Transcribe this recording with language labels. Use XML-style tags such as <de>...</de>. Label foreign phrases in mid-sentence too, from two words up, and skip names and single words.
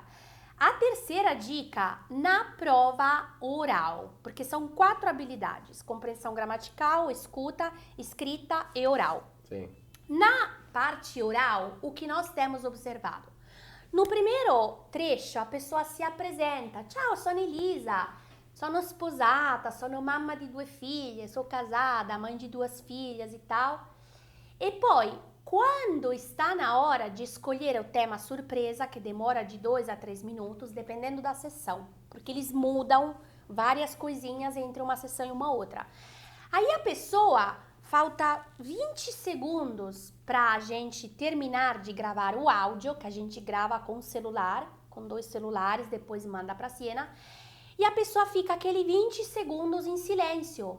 <pt>A terceira dica, na prova oral, porque são 4 habilidades, compreensão gramatical, escuta, escrita e oral. Sim. Na parte oral, o que nós temos observado? No primeiro trecho, a pessoa se apresenta,</pt> <it>ciao, sono Elisa, sono sposata, sono mamma di 2 figlie,</it> <pt>sou casada, mãe de 2 filhas e tal. E poi, quando está na hora de escolher o tema surpresa, que demora de 2 a 3 minutos, dependendo da sessão, porque eles mudam várias coisinhas entre uma sessão e uma outra. Aí a pessoa, falta 20 segundos para a gente terminar de gravar o áudio, que a gente grava com o celular, com 2 celulares, depois manda para a Siena, e a pessoa fica aquele 20 segundos em silêncio.</pt>